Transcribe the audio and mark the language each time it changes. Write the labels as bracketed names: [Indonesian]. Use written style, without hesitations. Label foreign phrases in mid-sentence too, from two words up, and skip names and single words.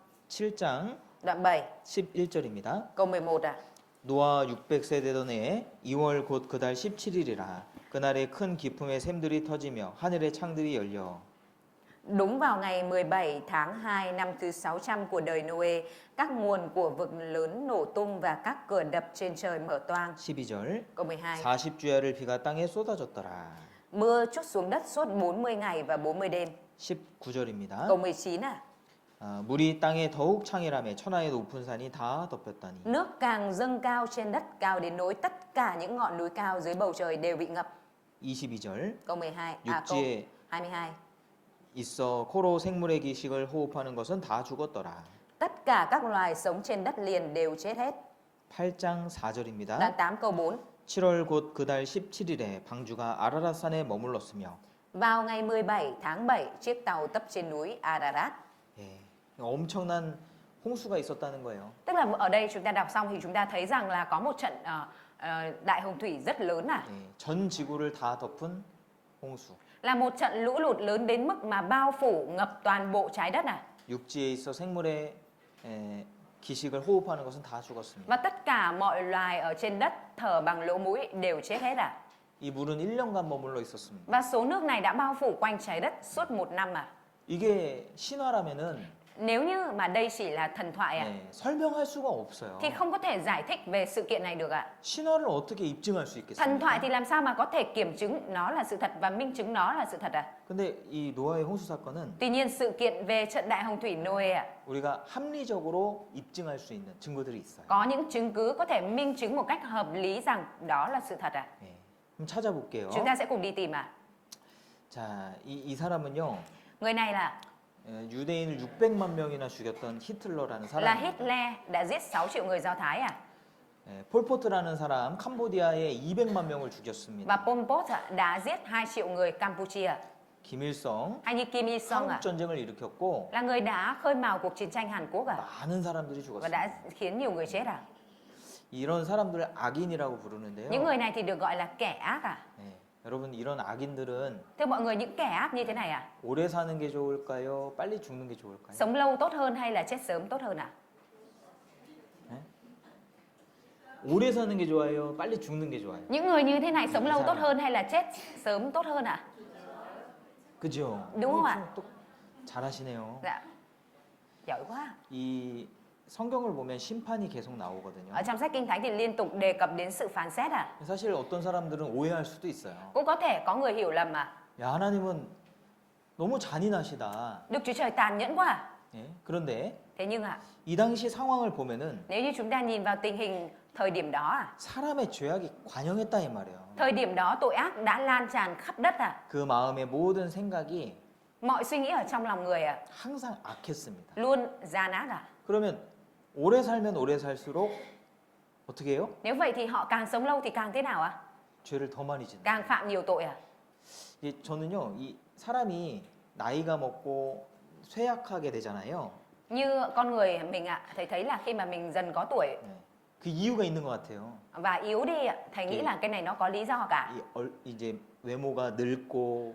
[Korean] 7장 [Vietnamese] Đoạn 7, [Korean] 11절입니다. [Vietnamese] câu 11 à. [Korean] 노아 600세 되던 해에 2월 곧 그달 17일이라 그날에 큰 기품의 샘들이 터지며 하늘의 창들이 열려 [Vietnamese] Đúng vào ngày 17 tháng 2 năm thứ 600 của đời Noe, các nguồn của vực lớn nổ tung và các cửa đập trên trời mở toang. [Korean] 12절 [Vietnamese] Câu 12. [Korean] 40주야를 비가 땅에 쏟아졌더라. [Vietnamese] Mưa trút xuống đất suốt 40 ngày và 40 đêm. [Korean] 19절입니다. [Vietnamese] Câu 19 à. [Korean] 물이 땅에 더욱 창이라며 천하의 높은 산이 다 덮였다니. [Vietnamese] Nước càng dâng cao trên đất, cao đến nỗi tất cả những ngọn núi cao dưới bầu trời đều bị ngập. [Korean] 22절 [Vietnamese] Câu 12. Câu [Korean] 육지에 [Vietnamese] 22. [Korean] 있어 코로 생물의 기식을 호흡하는 것은 다 죽었더라. [Vietnamese] Tất cả các loài sống trên đất liền đều chết hết. [Korean] 8장 4절입니다. [Vietnamese] Đoạn 8 câu 4. [Korean] 7월 곧 그달 17일에 방주가 아라랏산에 머물렀으며 [Vietnamese] Vào ngày 17 tháng 7, chiếc tàu tấp trên núi Ararat. [Korean] 예, 엄청난 홍수가 있었다는 거예요. [Vietnamese] Tức là ở đây chúng ta đọc xong thì chúng ta thấy rằng là có một trận đại hồng thủy rất lớn à. [Korean] 예, 전 지구를 다 덮은 홍수. [Vietnamese] Là một trận lũ lụt lớn đến mức mà bao phủ ngập toàn bộ trái đất à. [Korean] 육지에 있어 생물의 기식을 호흡하는 것은 다 죽었습니다. [Vietnamese] Và tất cả mọi loài ở trên đất thở bằng lỗ mũi đều chết hết à. [Korean] 이 물은 1년간 머물러 있었습니다. [Vietnamese] Và số nước này đã bao phủ quanh trái đất suốt 1 năm à. [Korean] 이게 신화라면은 [Vietnamese] Nếu như mà đây chỉ là thần thoại à, [Korean] 설명할 수가 없어요. [Vietnamese] thì không có thể giải thích về sự kiện này được ạ. [Korean] 신화를 어떻게 입증할 수 [Vietnamese] Thần thoại [Korean] 있겠습니까? [Vietnamese] thì làm sao mà có thể kiểm chứng nó là sự thật và minh chứng nó là sự thật à? [Korean] 근데 이 노아의 홍수 사건은 [Vietnamese] Tuy nhiên sự kiện về trận đại hồng thủy Noe ạ, [Korean] 우리가 합리적으로 입증할 수 있는 증거들이 있어요. [Vietnamese] có những chứng cứ có thể minh chứng một cách hợp lý rằng đó là sự thật à? [Korean] 예, 한번 찾아볼게요. [Vietnamese] Chúng ta sẽ cùng đi tìm à. [Korean] 자, 이 사람은요. [Vietnamese] Người này là [Korean] 유대인을 600만 명이나 죽였던 히틀러라는 [Vietnamese] là [Korean] 사람. [Vietnamese] Hitler đã giết 6 triệu người Do Thái à? [Korean] 폴포트라는 사람 캄보디아에 200만 명을 [Vietnamese] Và [Korean] 죽였습니다. [Vietnamese] Pol Pot đã giết 2 triệu người Campuchia. [Korean] 김일성 [Vietnamese] Hay như Kim Il Sung à? [Korean] 한국 전쟁을 일으켰고 [Vietnamese] Là người đã khơi mào cuộc chiến tranh Hàn Quốc à? [Korean] 많은 사람들이 [Vietnamese] Và [Korean] 죽었습니다. [Vietnamese] đã khiến nhiều người chết à? [Korean] 이런 사람들을 악인이라고 부르는데요. [Vietnamese] Những người này thì được gọi là kẻ ác à? [Korean] 예, 여러분 이런 악인들은 [Vietnamese] Thưa mọi người, những kẻ ác như thế này à? [Korean] 오래 사는 게 좋을까요? 빨리 죽는 게 좋을까요? [Vietnamese] Sống lâu tốt hơn hay là chết sớm tốt hơn ạ? [Korean] 오래 사는 게 좋아요? 빨리 죽는 게 좋아요? [Vietnamese] Những người như thế này sống lâu tốt hơn hay là chết sớm tốt hơn ạ? [Korean] 그죠? [Vietnamese] đúng không ạ? [Korean] 또 잘하시네요. [Vietnamese] Dạ. Giỏi quá. [Korean] 이 성경을 보면 심판이 계속 나오거든요. [Vietnamese] Ở trong sách Kinh Thánh thì liên tục đề cập đến sự phán xét à? [Korean] 사실 어떤 사람들은 오해할 수도 있어요. [Vietnamese] Cũng có thể có người hiểu lầm mà. [Korean] 야, 하나님은 너무 잔인하시다. [Vietnamese] Đức Chúa Trời tàn nhẫn quá à? [Korean] 예? 그런데 [Vietnamese] Thế nhưng ạ, [Korean] 이 당시 상황을 보면은 [Vietnamese] nếu như chúng ta nhìn vào tình hình thời điểm đó à? [Korean] 사람의 죄악이 관영했다 이 말이에요. [Vietnamese] Thời điểm đó tội ác đã lan tràn khắp đất à? [Korean] 그 마음의 모든 생각이 [Vietnamese] Mọi suy nghĩ ở trong lòng người à? [Korean] 항상 악했습니다. [Vietnamese] Luôn gian ác à? [Korean] 그러면 오래 살면 오래 살수록 어떻게 해요? [Vietnamese] Nếu vậy thì họ càng sống lâu thì càng thế nào ạ? [Korean] 죄를 더 많이 짓는. [Vietnamese] Càng phạm nhiều tội à? [Korean] 이 저는요, 이 사람이 나이가 먹고 쇠약하게 되잖아요. [Vietnamese] Như con người mình ạ, thầy thấy là khi mà mình dần có tuổi [Korean] 네. 그 이유가 있는 것 같아요. [Vietnamese] và yếu đi ạ, thầy nghĩ là cái này nó có lý do cả. [Korean] 이제 외모가 늙고